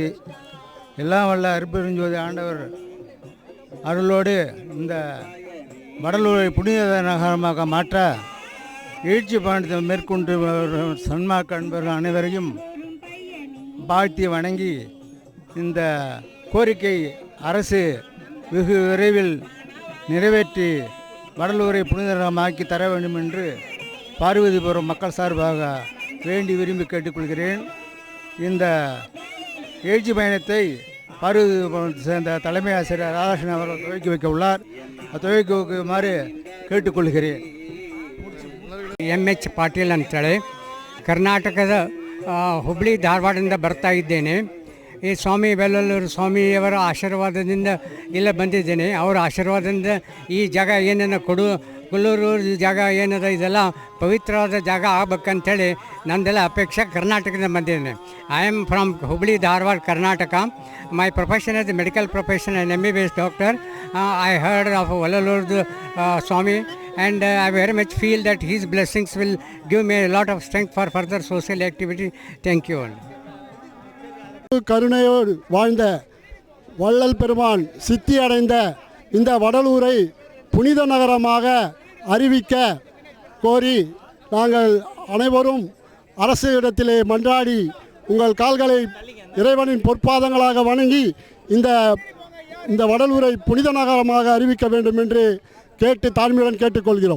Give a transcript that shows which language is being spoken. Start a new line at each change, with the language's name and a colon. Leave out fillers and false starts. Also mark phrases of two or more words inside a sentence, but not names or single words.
Tamil: எல்லாம் வல்ல அருட்பெருஞ்சோதி ஆண்டவர் அருளோடு இந்த வடலூரை புனித நகரமாக மாற்ற எழுச்சி பயணத்தை மேற்கொண்டு சன்மார்க்க அன்பர்கள் அனைவரையும் வாழ்த்தி வணங்கி இந்த கோரிக்கை அரசு வெகு விரைவில் நிறைவேற்றி வடலூரை புனிதமாக்கி தர வேண்டும் என்று பார்வதிபுரம் மக்கள் சார்பாக வேண்டி விரும்பி கேட்டுக்கொள்கிறேன். இந்த எழுச்சி பயணத்தை பார்வதிபுரத்தை சேர்ந்த தலைமை ஆசிரியர் ராதாகிருஷ்ணன் அவர்கள் துவக்கி வைக்க உள்ளார். துவக்கி வைக்குமாறு ಕೇಳಿಕೊಳ್ಳುತ್ತೇನೆ.
Kannada: ಎಚ್ ಪಾಟೀಲ್ ಅಂತೇಳಿ ಕರ್ನಾಟಕದ ಹುಬ್ಬಳ್ಳಿ ಧಾರವಾಡದಿಂದ ಬರ್ತಾ ಇದ್ದೇನೆ. ಈ ಸ್ವಾಮಿ ಬೆಳ್ಳೂರು ಸ್ವಾಮಿಯವರ ಆಶೀರ್ವಾದದಿಂದ ಇಲ್ಲೇ ಬಂದಿದ್ದೇನೆ. ಅವರ ಆಶೀರ್ವಾದದಿಂದ ಈ ಜಾಗ ಏನೇನು ಕೊಲ್ಲೂರು ಜಾಗ ಏನದ ಇದೆಲ್ಲ ಪವಿತ್ರವಾದ ಜಾಗ ಆಗ್ಬೇಕಂತೇಳಿ ನಂದೆಲ್ಲ ಅಪೇಕ್ಷೆ. ಕರ್ನಾಟಕದಿಂದ ಬಂದಿದ್ದೇನೆ.
English: ಐ ಆಮ್ ಫ್ರಮ್ ಹುಬ್ಬಳ್ಳಿ ಧಾರವಾಡ, ಕರ್ನಾಟಕ. My profession is medical profession and MBBS doctor. I heard of Vallalur Swami, and I very much feel that his blessings will give me a lot of strength for further social activity. Thank you all.
Tamil: கருணையோடு வாழ்ந்த வள்ளல் பெருமான் சித்தி அடைந்த இந்த வடலூரை புனித நகரமாக அறிவிக்க கோரி நாங்கள் அனைவரும் அரசு இடத்திலே மன்றாடி உங்கள் கால்களை இறைவனின் பொற்பாதங்களாக வணங்கி இந்த வடலூரை புனித நகரமாக அறிவிக்க வேண்டும் என்று கேட்டு தாழ்மையுடன் கேட்டுக்கொள்கிறோம்.